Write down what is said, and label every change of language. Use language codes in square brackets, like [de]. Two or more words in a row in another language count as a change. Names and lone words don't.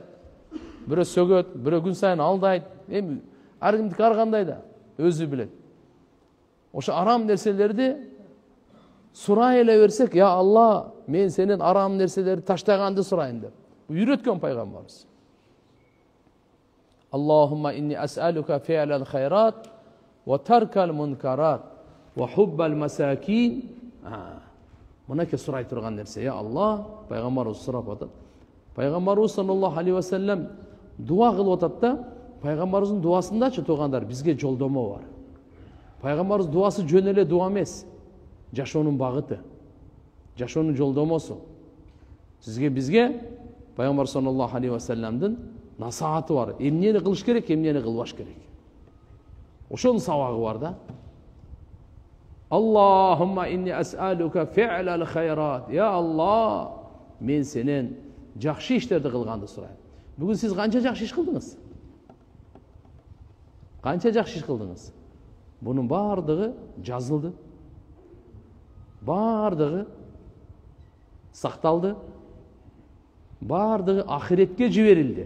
[ky] Бирөө сөгөт, бирөө күн сайын алдайт. Эми ар кимдики ар кандай да өзү билет. Ошо арам нерселерди сурай эле берсек, я Алла, мен сенин арам нерселерди таштаганды сурайын деп үйрөткөн пайгамбарыбыз. [ar] اللهم إني أسألك فعل الخيرات وترك المنكرات وحب المساكين. [ky] Мынакей сурай турган нерсе, я Алла, пайгамбарыбыз сурап атат. Пайгамбарыбыз [ar] صلى الله عليه وسلم [ky] дуа кылып атат да, пайгамбарыбыздын дуасындачы тугандар бизге жолдомо бар. Пайгамбарыбыз дуасы жөн эле дуа эмес, жашоонун багыты, жашоонун жолдомосу. Сизге бизге пайгамбар саллаллаху алейхи ва салламдын насааты бар. Эмнени кылыш керек, эмнени кылбаш керек. Ошонун сабагы бар да. [ar] اللهم إني أسألك فعل الخيرات. [ky] Я Алла, мен сенен жакшы иштерди кылганды сурайм. Бүгүн сиз канча жакшы иш кылдыңыз? Канча жакшы иш кылдыңыз? Бунун бардыгы жазылды. Бардыгы сакталды. Бардыгы ахиретке жиберилди.